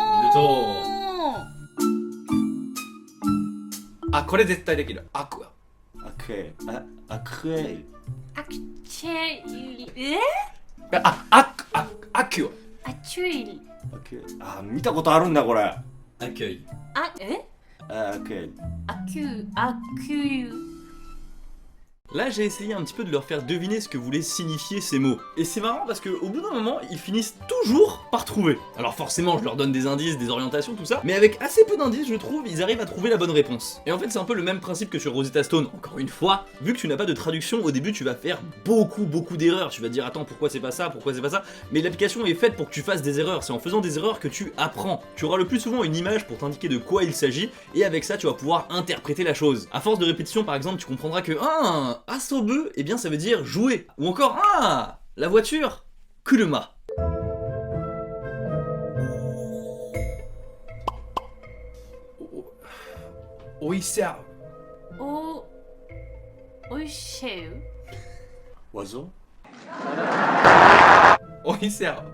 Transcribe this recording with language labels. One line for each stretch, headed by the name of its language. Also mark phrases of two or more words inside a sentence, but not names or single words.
Japanese: あこれ絶対できるアクアアクエアクエアクチェリアキュアチュイリアクエ見たことあるんだこれ。アキュイ。あアクエアキュアキュ
French: Là, j'ai essayé un petit peu de leur faire deviner ce que voulaient signifier ces mots. Et c'est marrant parce qu'au bout d'un moment, ils finissent toujours par trouver. Alors forcément, je leur donne des indices, des orientations, tout ça, mais avec assez peu d'indices, je trouve, ils arrivent à trouver la bonne réponse. Et en fait, c'est un peu le même principe que sur Rosetta Stone. Encore une fois, vu que tu n'as pas de traduction, au début, tu vas faire beaucoup d'erreurs. Tu vas te dire, attends, pourquoi c'est pas ça, pourquoi c'est pas ça. Mais l'application est faite pour que tu fasses des erreurs. C'est en faisant des erreurs que tu apprends. Tu auras le plus souvent une image pour t'indiquer de quoi il s'agit, et avec ça, tu vas pouvoir interpréter la chose. À force de répétition, par exemple, tu comprendras que asobu, eh bien ça veut dire jouer. Ou encore, la voiture, kuruma.
Japanese: Oisha おいしいワゾおいしゃ